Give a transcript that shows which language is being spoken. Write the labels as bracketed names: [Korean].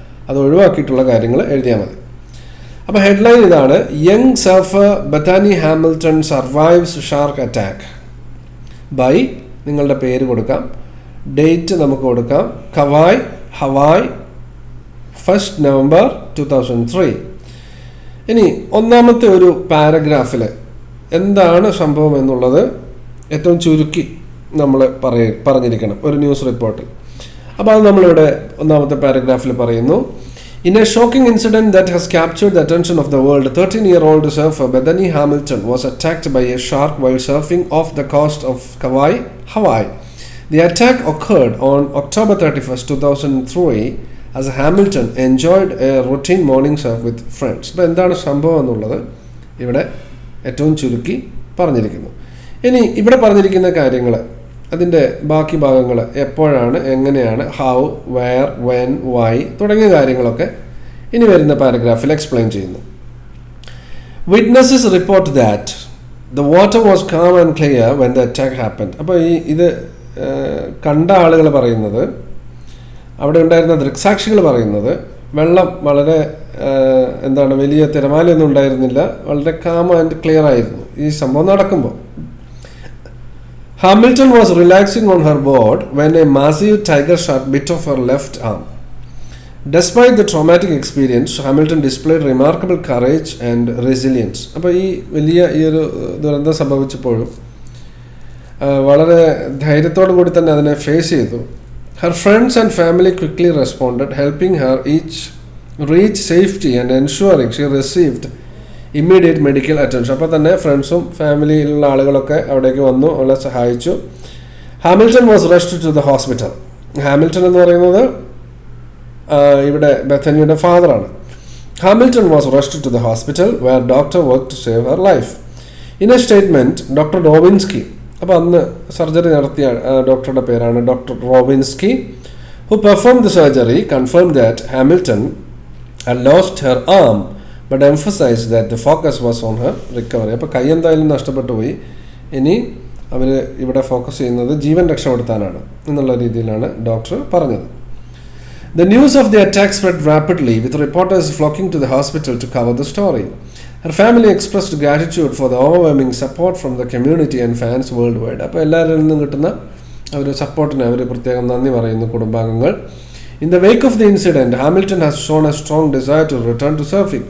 [Malayalam] അത് ഒഴിവാക്കിയിട്ടുള്ള കാര്യങ്ങൾ എഴുതിയാൽ മതി. അപ്പോൾ ഹെഡ്ലൈൻ ഇതാണ്: [English] young surfer Bethany Hamilton survives shark attack by, [Malayalam] നിങ്ങളുടെ പേര് കൊടുക്കാം, ഡേറ്റ് നമുക്ക് കൊടുക്കാം, ഹവായ് 1 November 2003. ഇനി ഒന്നാമത്തെ ഒരു പാരഗ്രാഫിൽ എന്താണ് സംഭവം എന്നുള്ളത് ഏറ്റവും ചുരുക്കി നമ്മൾ പറഞ്ഞിരിക്കണം ഒരു ന്യൂസ് റിപ്പോർട്ടിൽ. അപ്പോൾ അത് നമ്മളിവിടെ ഒന്നാമത്തെ പാരഗ്രാഫിൽ പറയുന്നു. [English] In a shocking incident that has captured the attention of the world, 13-year-old surfer Bethany Hamilton was attacked by a shark while surfing off the coast of Kauai, Hawaii. The attack occurred on October 31st, 2003 as Hamilton enjoyed a routine morning surf with friends. [Malayalam] അപ്പോൾ എന്താണ് സംഭവം എന്നുള്ളത് ഇവിടെ ഏറ്റവും ചുരുക്കി പറഞ്ഞിരിക്കുന്നു. ഇനി ഇവിടെ പറഞ്ഞിരിക്കുന്ന കാര്യങ്ങൾ, അതിൻ്റെ ബാക്കി ഭാഗങ്ങൾ എപ്പോഴാണ്, എങ്ങനെയാണ്, ഹൗ, വെയർ, വെൻ, വൈ തുടങ്ങിയ കാര്യങ്ങളൊക്കെ ഇനി വരുന്ന പാരഗ്രാഫിൽ എക്സ്പ്ലെയിൻ ചെയ്യുന്നു. [English] Witnesses report that the water was calm and clear when the attack happened. [Malayalam] അപ്പോൾ ഇത് കണ്ട ആളുകൾ പറയുന്നത്, അവിടെ ഉണ്ടായിരുന്ന ദൃക്സാക്ഷികൾ പറയുന്നത്, വെള്ളം വളരെ വലിയ തിരമാലയൊന്നും ഉണ്ടായിരുന്നില്ല, വളരെ കാം ആൻഡ് ക്ലിയർ ആയിരുന്നു ഈ സംഭവം നടക്കുമ്പോൾ. [English] Hamilton was relaxing on her board when a massive tiger shark bit off her left arm. Despite the traumatic experience, Hamilton displayed remarkable courage and resilience. [Malayalam] അപ്പോൾ ഈ ഒരു ദുരന്തം സംഭവിച്ചപ്പോഴും വളരെ ധൈര്യത്തോടു കൂടി തന്നെ അതിനെ ഫേസ് ചെയ്തു. [English] Her friends and family quickly responded, helping her each reach safety and ensuring she received immediate medical attention. [Malayalam] അപ്പോൾ തന്നെ ഫ്രണ്ട്സും ഫാമിലിയിലുള്ള ആളുകളൊക്കെ അവിടേക്ക് വന്നു, അവളെ സഹായിച്ചു. [English] Hamilton was rushed to the hospital. [Malayalam] Hamilton എന്ന് പറയുന്നത് ഇവിടെ ബെഥനിയുടെ ഫാദറാണ്. [English] Hamilton was rushed to the hospital where doctor work to save her life. In a statement doctor Robinski, [Malayalam] അപ്പോൾ അന്ന് സർജറി നടത്തിയ ഡോക്ടറുടെ പേരാണ് doctor റോബിൻസ്കി, [English] Who perform the surgery confirm that Hamilton had lost her arm but emphasized that the focus was on her recovery. [Malayalam] അപ്പോൾ കൈ എന്തായാലും നഷ്ടപ്പെട്ടു പോയി, ഇനി അവർ ഇവിടെ ഫോക്കസ് ചെയ്യുന്നത് ജീവൻ രക്ഷപ്പെടുത്താനാണ് എന്നുള്ള രീതിയിലാണ് ഡോക്ടർ പറഞ്ഞത്. [English] The news of the attack spread rapidly, with reporters flocking to the hospital to cover the story. Her family expressed gratitude for the overwhelming support from the community and fans worldwide. [Malayalam] അപ്പോൾ എല്ലാവരിൽ നിന്നും കിട്ടുന്ന ഒരു സപ്പോർട്ടിന് അവർ പ്രത്യേകം നന്ദി പറയുന്നു കുടുംബാംഗങ്ങൾ. [English] In the wake of the incident, Hamilton has shown a strong desire to return to surfing.